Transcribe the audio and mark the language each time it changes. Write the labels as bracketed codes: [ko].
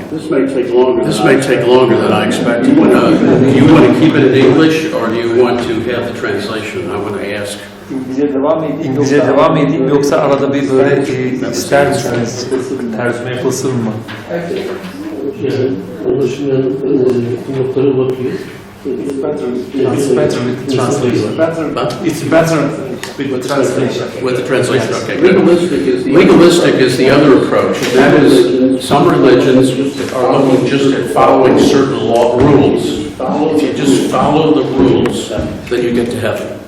[en] This may take longer than I expected. Do you want to keep it in English or do you want to have the translation? I want to ask. [tr] İngilizce devam edeyim yoksa arada bir böyle ister misiniz? Tercüme yapılsın mı? Anlaşılan notlara bakıyoruz. [en] It's better with the translation. It's better with the translation. With the translation, okay, good. Legalistic is the other approach. That is, some religions are looking just at following certain rules. If you just follow the rules, then you get to heaven.